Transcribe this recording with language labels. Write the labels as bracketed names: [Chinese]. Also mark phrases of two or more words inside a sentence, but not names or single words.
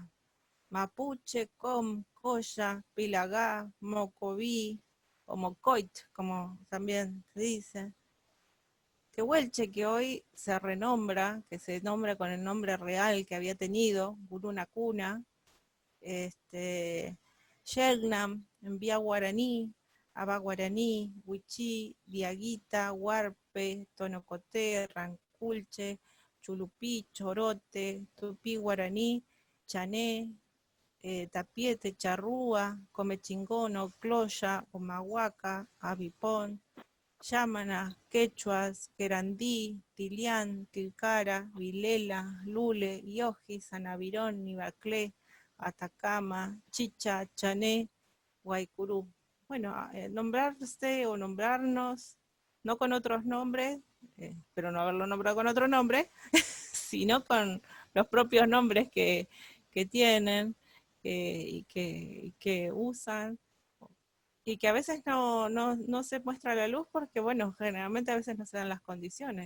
[Spanish] Mapuche, Com, Coya, Pilagá, Mocoví, o Mocoit, como también se dice. Tehuelche, que hoy se renombra, que se nombra con el nombre real que había tenido, Guruna Cuna, Yegnam, en Vía Guaraní, Aba Guaraní, Huichí, Diaguita, Huarpe, Tonocoté, Ranculche, Chulupí, Chorote, Tupí Guaraní, Chané, Tapiete, Charrúa, Comechingono, Cloya, Humahuaca, Avipón, Yámana, Quechuas, Querandí, Tilián, Tilcara, Vilela, Lule, Ioji, Sanavirón, Nivaclé, Atacama, Chicha, Chané, Guaycurú. Bueno, nombrarse o nombrarnos, no con otros nombres, pero no haberlo nombrado con otro nombre, sino con los propios nombres que tienen y que usan, y que a veces no se muestra a la luz porque, bueno, generalmente a veces no se dan las condiciones.